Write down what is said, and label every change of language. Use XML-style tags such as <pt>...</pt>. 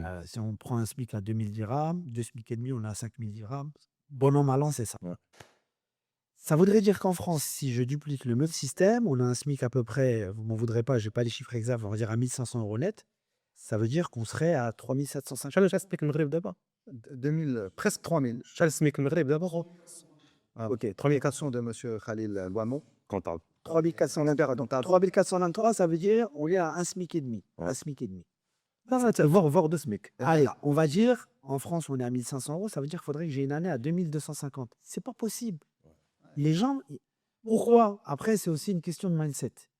<fr>Si on prend un SMIC à 2000 dirhams, 2 SMIC et demi, on est à 5000 dirhams. Bon an, mal an, c'est ça. Ouais. Ça voudrait dire qu'en France, si je duplique le même système, on a un SMIC à peu près, vous m'en voudrez pas, je n'ai pas les chiffres exacts, on va dire à 1500 € net. Ça veut dire qu'on serait à 3750.</fr> <ar>شحال السميك المغرب دابا؟</ar> <fr>2000, presque 3000.</fr> <ar>شحال السميك المغرب دابا؟</ar> <fr>Ok, 3400 de M. Khalil Bouamon. Comptable. 3400 l'impérateur. Donc, 3423, ça veut dire on est à un SMIC et demi. Ouais. Un SMIC et demi. Voir de SMIC. Allez, on va dire, en France, on est à 1500 €, ça veut dire qu'il faudrait que j'ai une année à 2250. C'est pas possible. Les gens, pourquoi? Après, c'est aussi une question de mindset.</fr>